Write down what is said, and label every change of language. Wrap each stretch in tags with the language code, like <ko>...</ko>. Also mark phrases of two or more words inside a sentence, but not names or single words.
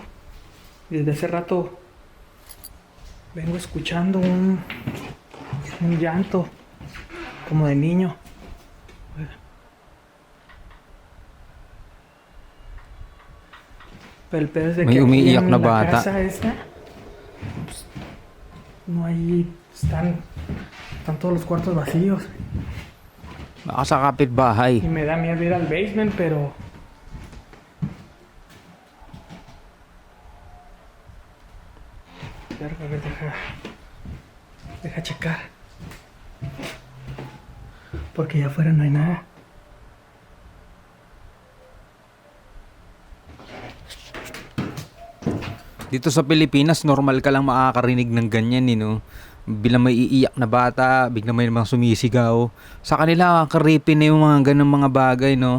<es>Y desde hace rato vengo escuchando un llanto como de niño. Pero el pedo es de</es> <tl>May</tl> <es>que aquí</es> <tl>umiiyak</tl> <es>en</es> <tl>na</tl> <es>la</es> <tl>bata.</tl> <es>casa esta pues, no hay, están todos los cuartos vacíos.</es> <tl>Baka sa kapitbahay.</tl> <es>Y me da miedo ir al basement, pero a ver, deja checar. Porque allá afuera no hay nada.</es> <tl>Dito sa Pilipinas, normal ka lang makakarinig ng ganyan, no? Bilang may iiyak na bata, biglang may mga sumisigaw. Sa kanila, creepy na yung mga ganung mga bagay, no?</tl>